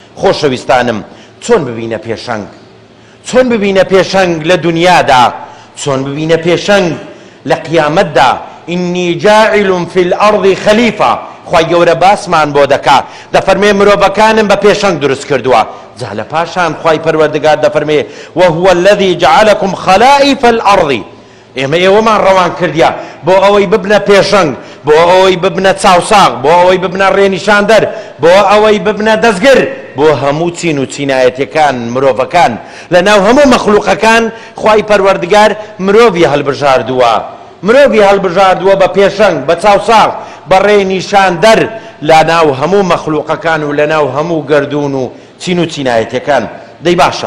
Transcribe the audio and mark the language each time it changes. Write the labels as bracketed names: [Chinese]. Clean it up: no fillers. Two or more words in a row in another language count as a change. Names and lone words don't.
[Central Kurdish] خۆشەویستانم چۆن ببینە پێشەنگ چۆن ببینە پێشەنگ لە دنیادا چۆن ببینە پێشەنگ لە قیامەتدا [Arabic] ئینی جاعل فی الأرض خەلیفە [Central Kurdish] خوای گەورە باسمان بۆ دەکا دەفەرمێ مرۆڤەکانم بە پێشەنگ دروست کردووە جا لە پاشان خوای پەروەردگار دەفەرمێ [Arabic] وهو الذي جعلكم خلائف [Central Kurdish] الأرض ئێمە ئێوەمان ڕەوان کردیا بۆ ئەوەی ببنە پێشەنگ بۆ ئەوەی ببنە چاوساغ بۆ ئەوەی ببنە ڕێنیشاندەر بۆ ئەوەی ببنە دەستگر بۆ هەموو چین و چینایەتەکان مرۆڤەکان لەناو هەموو مەخلوقەکان خوای پەروەردگار مرۆڤی هەڵبژاردووە مرۆڤی هەڵبژاردووە بە پێشەنگ بە چاوساغ بە ڕێنیشاندەر لەناو هەموو مەخلوقەکان و لەناو هەموو گەردون و چین و چینایەتەکان دەی